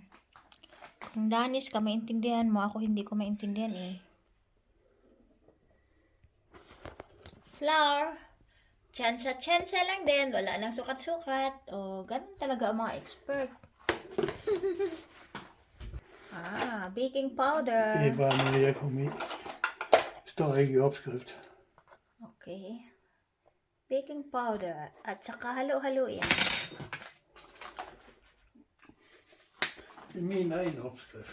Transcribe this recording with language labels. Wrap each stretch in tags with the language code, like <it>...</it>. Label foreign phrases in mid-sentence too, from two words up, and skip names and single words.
<tl>Kung Danis ka, maintindihan mo. Ako hindi ko maintindihan eh. Flour. Tsansa-tsansa lang din. Wala nang sukat-sukat. O, ganun talaga ang mga expert.</tl> <en>Baking powder.</en> <da>Det er bare noget, jeg kom i. Står ikke i opskrift.</da> <en>Okay. Baking powder.</en> <tl>At saka halo-halo yan.</tl> <da>Det er min egen opskrift.</da>